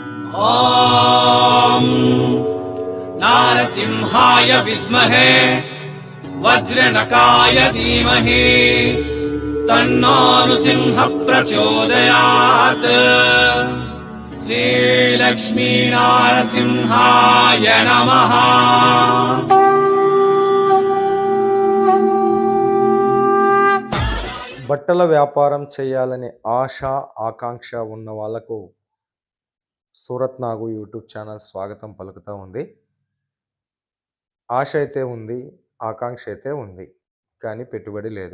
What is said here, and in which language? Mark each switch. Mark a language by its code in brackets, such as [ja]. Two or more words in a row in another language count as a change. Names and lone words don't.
[sa] ॐ नारसिंहाय विद्महे वज्रनकाय धीमहि तन्नो नृसिंहः प्रचोदयात्। श्रीलक्ष्मीनारसिंहाय नमः। [te] బట్టల వ్యాపారం చేయాలనే ఆశ ఆకాంక్ష ఉన్న వాళ్ళకు సూరత్ నాగు యూట్యూబ్ ఛానల్ స్వాగతం పలుకుతూ ఉంది. ఆశ అయితే ఉంది, ఆకాంక్ష అయితే ఉంది, కానీ పెట్టుబడి లేదు.